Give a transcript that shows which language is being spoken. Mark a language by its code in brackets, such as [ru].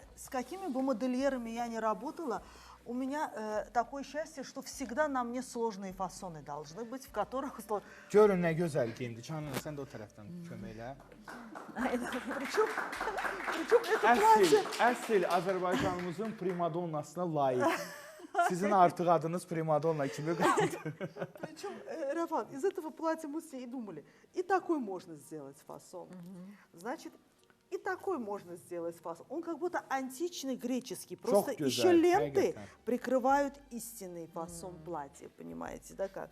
[ru] С какими бы модельерами я ни работала, у меня такое счастье, что всегда на мне сложные фасоны должны быть, в которых... [az] Görün nə gözəl geyimdir. Canına sən də o tərəfdən kömək elə. [ru] Причем это платье... [az] Əsl Azərbaycanımızın primadonnasına layiq. Sizin artıq adınız primadonna kimi qaldı. [ru] Причем, Роман, из этого платья мы все и думали, и такой можно сделать фасон. Значит, и такой можно сделать фасон. Он как будто античный греческий. Просто [az] güzel, [ru] еще ленты [az] həqiqətən. [ru] прикрывают истинный фасон платья, понимаете, да как?